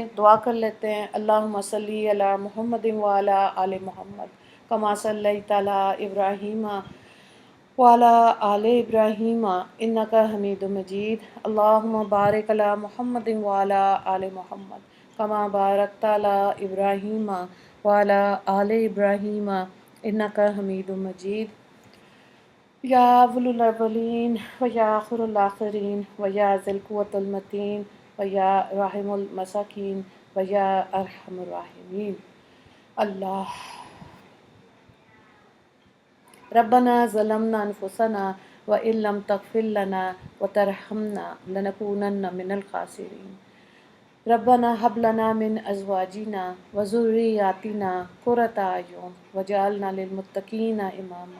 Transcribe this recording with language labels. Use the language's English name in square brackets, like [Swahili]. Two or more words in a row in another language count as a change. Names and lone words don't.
[Urdu] دعا کر لیتے ہیں، [Arabic] اللہم صلی علی محمد وعلی آل محمد کما صلیت علی ابراہیم وعلی آل ابراہیم انک حمید مجید، اللہم بارک علی محمد وعلی آل محمد کما بارکت علی ابراہیم وعلی آل ابراہیم انک حمید مجید۔ یا اول الاولین و یا آخر الآخرین و یا ذی القوة المتین و یا راحم المساکین و یا ارحم الراحمین۔ اللہ ربنا ظلمنا انفسنا وان لم تغفر لنا وترحمنا لنکونن من الخاسرین۔ ربنا هب لنا من ازواجنا وذریاتنا قرۃ اعین وجعلنا للمتقین اماما۔